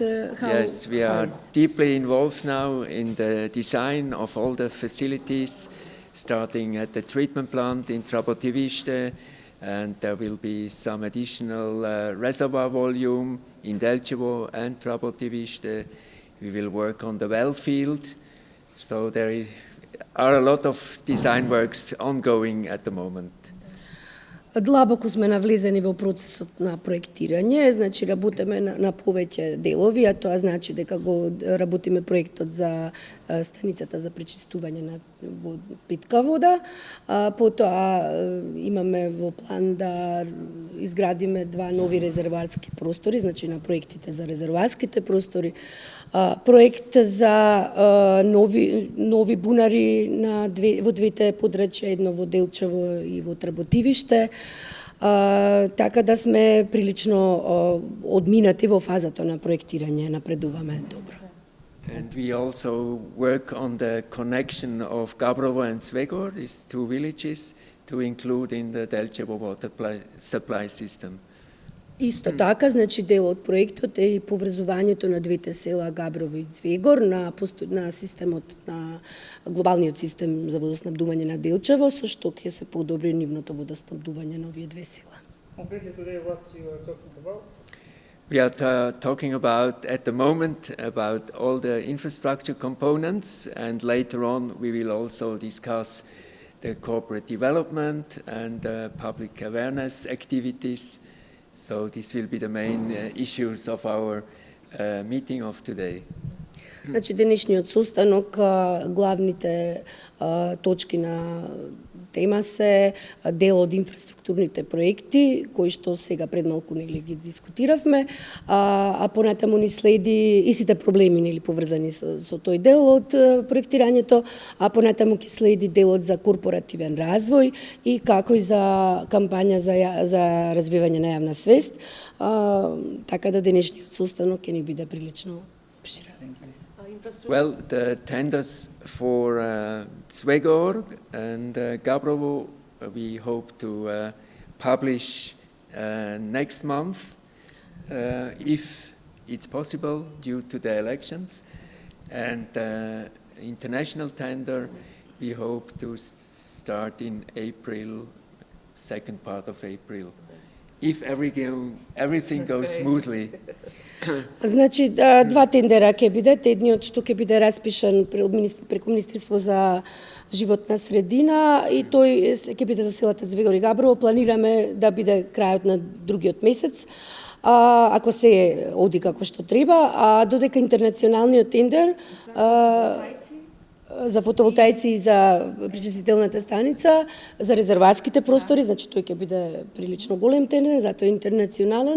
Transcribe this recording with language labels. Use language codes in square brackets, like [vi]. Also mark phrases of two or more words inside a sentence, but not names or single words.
[en] Yes, we are deeply involved now in the design of all the facilities, starting at the treatment plant in Trabotiviste, and there will be some additional reservoir volume in Delchevo and Trabotiviste. We will work on the well field. So there are a lot of design works ongoing at the moment. [mk] Длабоко сме навлезени во процесот на проектирање, значи работиме на повеќе делови, а тоа значи дека го работиме проектот за станицата за пречистување на питка вода. Потоа имаме во план да изградиме два нови резервоарски простори, значи на проектите за резервоарските простори, проект за нови бунари во двете подрачја, едно во Делчево и во Тработивиште. Така да сме прилично одминати во фазата на проектирање, напредуваме добро. [en] And we also work on the connection of Gabrovo and Svegor, these two villages, to include in the Delchevo water supply system. [mk] Исто така, значи дел од проектот е и поврзувањето на двете села Габрово и Цвегор на системот, на глобалниот систем за водоснабдување на Делчево, со што ќе се подобри нивното водоснабдување на овие две села. [en] Today, what you are talking about? We are talking about, at the moment, about all the infrastructure components, and later on we will also discuss the corporate development and public awareness activities. So this will be the main issues of our meeting of today. [mk] Значи денешниот состанок, главните точки на тема се дел од инфраструктурните проекти, кои што сега пред малку нели ги дискутиравме, а понатаму ни следи и сите проблеми нели поврзани со тој дел од проектирањето, а понатаму ќе следи делот за корпоративен развој и како и за кампања за развивање на јавна свест, така да денешниот состанок ќе ни биде прилично обширен. [en] Well, the tenders for Svegor and Gabrovo, we hope to publish next month, if it's possible, due to the elections. And the international tender, we hope to start in April, second part of April, if everything goes smoothly. [mk] Значи, два тендера ќе бидат, едниот што ќе биде распишан преку Министерство за животна средина и тој ќе биде за селата Цвегор и Габрово. Планираме да биде крајот на другиот месец, ако се оди како што треба, а додека интернационалниот тендер за фотоволтаици и за пречистителната станица, за резервоарските простори, значи тој ќе биде прилично голем тендер, затоа интернационален.